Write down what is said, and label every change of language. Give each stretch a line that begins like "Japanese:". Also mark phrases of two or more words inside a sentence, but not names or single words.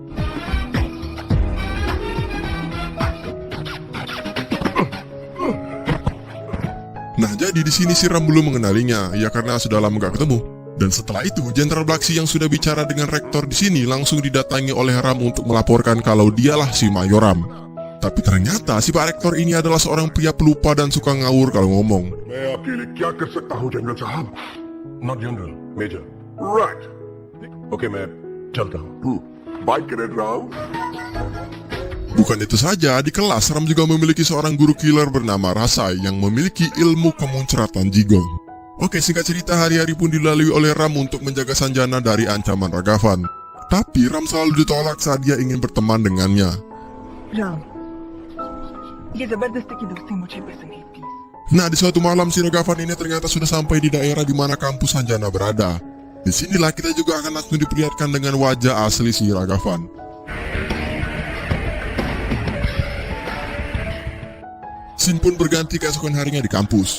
Indonesian: Nah, jadi di sini si Ram belum mengenalinya, ya karena sudah lama gak ketemu. Dan setelah itu, Jenderal Bakshi yang sudah bicara dengan rektor di sini langsung didatangi oleh Ram untuk melaporkan kalau dialah si Mayor Ram. Tapi ternyata si Pak Rektor ini adalah seorang pria pelupa dan suka ngawur kalau ngomong.
Hindi: मैं आपके लिए क्या कर सकता हूँ जनरल साहब?
English: Not general, major. Right.
Hindi: Okay, मैं चलता हूँ.
English: Bye, Cadet Ram.
Indonesian: Bukan itu saja, di kelas Ram juga memiliki seorang guru killer bernama Rasai yang memiliki ilmu kemuncratan Jigong. Oke, singkat cerita hari-hari pun dilalui oleh Ram untuk menjaga Sanjana dari ancaman Ragavan. Tapi Ram selalu ditolak saat dia ingin berteman dengannya.
Hindi: राम ये जबरदस्ती की दोस्ती मुझे पसंद नहीं प्लीज
Indonesian: Nah, di suatu malam si Ragavan ini ternyata sudah sampai di daerah di mana kampus Sanjana berada. Disinilah kita juga akan langsung diperlihatkan dengan wajah asli si Ragavan. Scene pun berganti keesokan harinya di kampus.